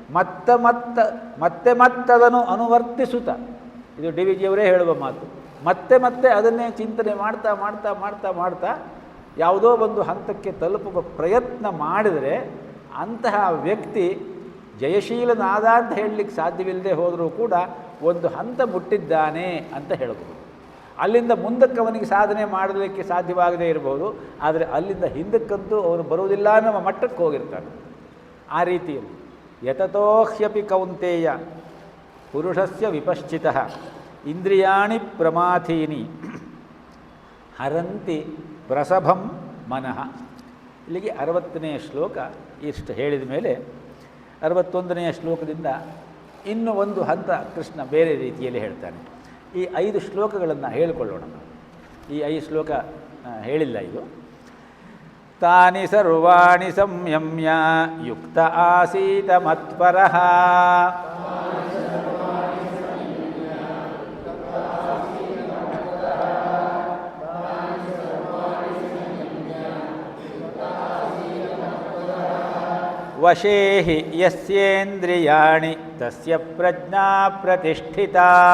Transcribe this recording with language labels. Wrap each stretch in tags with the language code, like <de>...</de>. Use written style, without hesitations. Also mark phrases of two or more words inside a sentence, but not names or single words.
<kn>ಮತ್ತದನ್ನು ಅನುವರ್ತಿಸುತ್ತಾ, ಇದು ಡಿ ವಿ ಜಿಯವರೇ ಹೇಳುವ ಮಾತು, ಮತ್ತೆ ಅದನ್ನೇ ಚಿಂತನೆ ಮಾಡ್ತಾ ಮಾಡ್ತಾ ಮಾಡ್ತಾ ಮಾಡ್ತಾ ಯಾವುದೋ ಒಂದು ಹಂತಕ್ಕೆ ತಲುಪುವ ಪ್ರಯತ್ನ ಮಾಡಿದರೆ ಅಂತಹ ವ್ಯಕ್ತಿ ಜಯಶೀಲನಾದ ಅಂತ ಹೇಳಲಿಕ್ಕೆ ಸಾಧ್ಯವಿಲ್ಲದೆ ಹೋದರೂ ಕೂಡ ಒಂದು ಹಂತ ಮುಟ್ಟಿದ್ದಾನೆ ಅಂತ ಹೇಳಬಹುದು. ಅಲ್ಲಿಂದ ಮುಂದಕ್ಕೆ ಅವನಿಗೆ ಸಾಧನೆ ಮಾಡಲಿಕ್ಕೆ ಸಾಧ್ಯವಾಗದೇ ಇರಬಹುದು, ಆದರೆ ಅಲ್ಲಿಂದ ಹಿಂದಕ್ಕಂತೂ ಅವನು ಬರುವುದಿಲ್ಲ ಅನ್ನೋ ಮಟ್ಟಕ್ಕೆ ಹೋಗಿರ್ತಾನೆ. ಆ ರೀತಿಯಲ್ಲಿ</kn> <sa>ಯತತೋಹ್ಯಪಿ ಕೌಂತೇಯ ಪುರುಷಸ್ಯ ವಿಪಶ್ಚಿತಃ ಇಂದ್ರಿಯಾಣಿ ಪ್ರಮಾಥೀನಿ ಹರಂತಿ ಪ್ರಸಭಂ ಮನಃ.</sa> <kn>ಇಲ್ಲಿಗೆ 60ನೇ ಶ್ಲೋಕ ಇಷ್ಟು ಹೇಳಿದ ಮೇಲೆ 61ನೇ ಶ್ಲೋಕದಿಂದ ಇನ್ನೂ ಒಂದು ಹಂತ ಕೃಷ್ಣ ಬೇರೆ ರೀತಿಯಲ್ಲಿ ಹೇಳ್ತಾನೆ. ಈ 5 ಶ್ಲೋಕಗಳನ್ನು ಹೇಳಿಕೊಳ್ಳೋಣ. ಈ 5 ಶ್ಲೋಕ ಹೇಳಿಲ್ಲ ಇದು.</kn> <sa>ತಾನಿ ಸರ್ವಾಣಿ ಸಂಯಮ್ಯ ಯುಕ್ತ ಆಸೀತ ಮತ್ಪರಃ ವಶೇ ಹಿ ಯಸ್ಯೇಂದ್ರಿಯಾಣಿ ತಸ್ಯ ಪ್ರಜ್ಞಾ ಪ್ರತಿಷ್ಠಿತಾ.</sa>